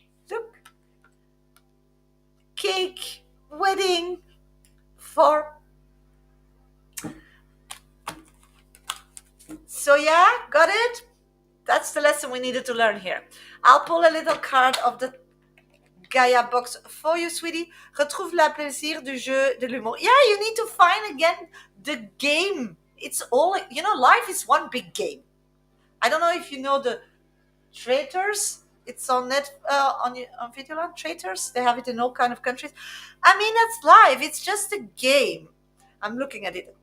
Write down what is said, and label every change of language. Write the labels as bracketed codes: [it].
[en] Look, cake, wedding for. So yeah, got it? That's the lesson we needed to learn here. I'll pull a little card of the Gaia box for you, sweetie. [fr] Retrouve la plaisir du jeu de l'humour. [en] Yeah, you need to find again the game. It's all, life is one big game. I don't know if you know the Traitors. It's on on Videoland. Traitors. They have it in all kind of countries. I mean, that's life. It's just a game. I'm looking at it.